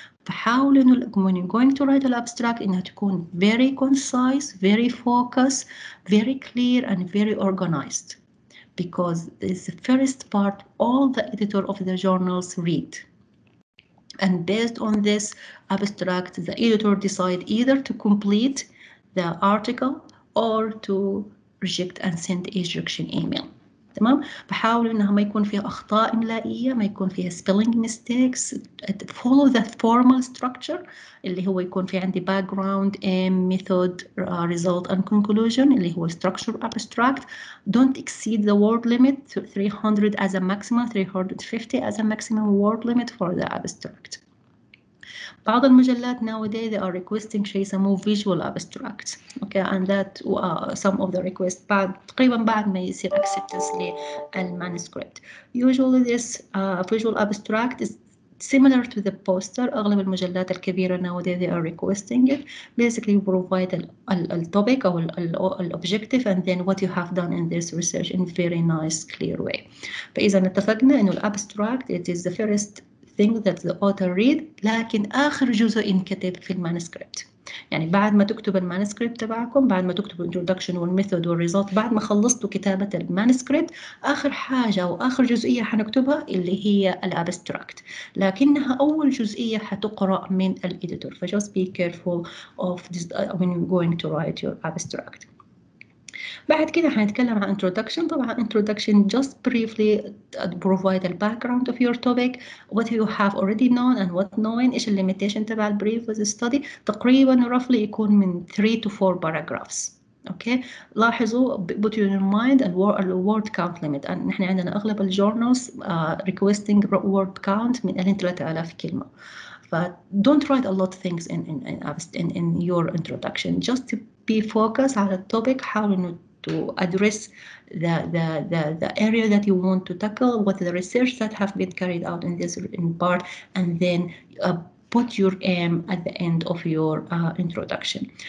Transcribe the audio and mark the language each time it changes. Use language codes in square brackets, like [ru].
[ar] فحاولوا إنه [en] when you're going to write an abstract [ar] إنها تكون [en] very concise, very focused, very clear and very organized, because it's the first part all the editor of the journals read. And based on this abstract, the editor decide either to complete the article or to reject and send a rejection email. [ar] تمام؟ بحاول انها ما يكون فيها اخطاء املائيه، ما يكون فيها [en] spelling mistakes. Follow the formal structure [ar] اللي هو يكون في عندي [en] background, aim, method, result and conclusion [ar] اللي هو [en] structure abstract. Don't exceed the word limit to 300 as a maximum, 350 as a maximum word limit for the abstract. [ar] بعض المجلات [en] nowadays they are requesting [ar] شيء يسموه [en] visual abstracts, okay, and that some of the requests [ar] تقريبا بعد ما يصير [en] acceptance للmanuscript. Usually this visual abstract is similar to the poster. [ar] أغلب المجلات الكبيرة [en] nowadays they are requesting it. Basically you provide the topic [ar] أو [en] objective and then what you have done in this research in very nice clear way. [ar] فإذا اتفقنا إنه [en] abstract it is the first thing that the author read، [ar] لكن آخر جزء ينكتب في المانuscript. يعني بعد ما تكتب المانuscript تبعكم، بعد ما تكتبوا introduction والميثود والريزلت، بعد ما خلصتوا كتابة المانuscript، آخر حاجة أو آخر جزئية حنكتبها اللي هي الابستراكت، لكنها أول جزئية حتقرأ من الإديتور. [en] ف just be careful of this when you're going to write your abstract. [ar] بعد كده هنتكلم عن introduction. طبعا [en] introduction just briefly provide the background of your topic, what you have already known and what knowing. [ar] إيش [en] limitation [ar] تبع [en] previous study. [ar] تقريبا [en] roughly [ar] يكون من [en] 3 to 4 paragraphs. Okay. [ar] لاحظوا [en] put in mind and word count limit. [ar] نحن عندنا أغلب الجورنالز [en] requesting word count [ar] من 3000 كلمة. [en] don't write a lot of things in your introduction. Just to be focused [ar] على التوبيك. حاول إنه [en] to address the area that you want to tackle, what the research that have been carried out in this part, and then put your aim at the end of your introduction.